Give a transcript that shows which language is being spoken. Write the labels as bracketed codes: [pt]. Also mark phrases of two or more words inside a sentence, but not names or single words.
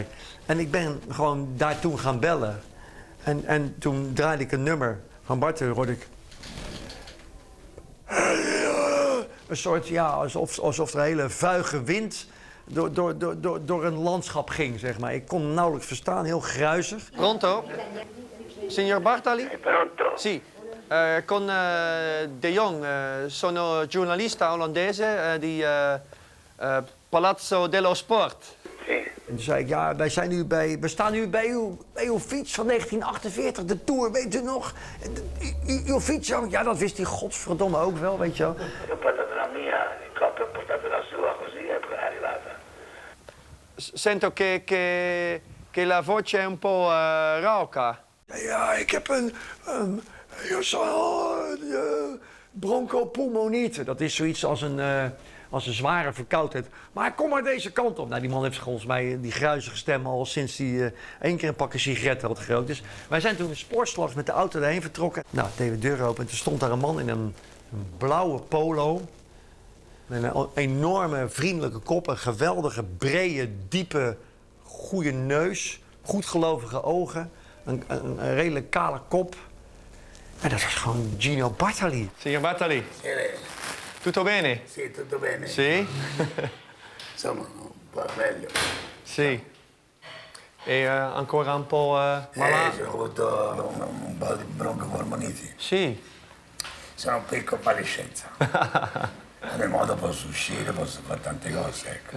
[nl] En ik ben gewoon daar toen gaan bellen. En toen draaide ik een nummer van Bartali, hoorde ik... Een soort, ja, alsof er een hele vuige wind door een landschap ging, zeg maar. Ik kon hem nauwelijks verstaan, heel gruizig. [it] Pronto? Signor Bartali? Pronto? Sì. Con De Jong, sono giornalista olandese di Palazzo dello Sport. [nl] En toen zei ik, ja, we staan nu bij uw fiets van 1948, de Tour, weet u nog? Uw fiets, ja, dat wist hij godsverdomme ook wel, weet je wel. [it] Io ho portato la mia, il coppia ha portato la sua, così è arrivata. Sento che la voce è un po' rauca. [nl] Ja, ik heb een bronchopulmonite. Dat is zoiets als een zware verkoudheid. Maar kom maar deze kant op. Nou, die man heeft volgens mij die gruizige stem al sinds hij 1 keer een pakje sigaretten had gerookt. Dus wij zijn toen sportslags met de auto erheen vertrokken. Nou, deden we de deur open en toen stond daar een man in een blauwe polo. Met een enorme vriendelijke kop, een geweldige, brede, diepe, goede neus. Goedgelovige ogen, een redelijk kale kop. En dat was gewoon Gino Bartali. [it] Signor Bartali? Tutto bene? Sì, tutto bene. Sì? Insomma, un po' meglio. Sì. E ancora un po' malato? Ho avuto un po' di broncopolmoniti. Sì. Sono un po' in convalescenza. In ogni modo posso uscire, posso fare tante cose, ecco.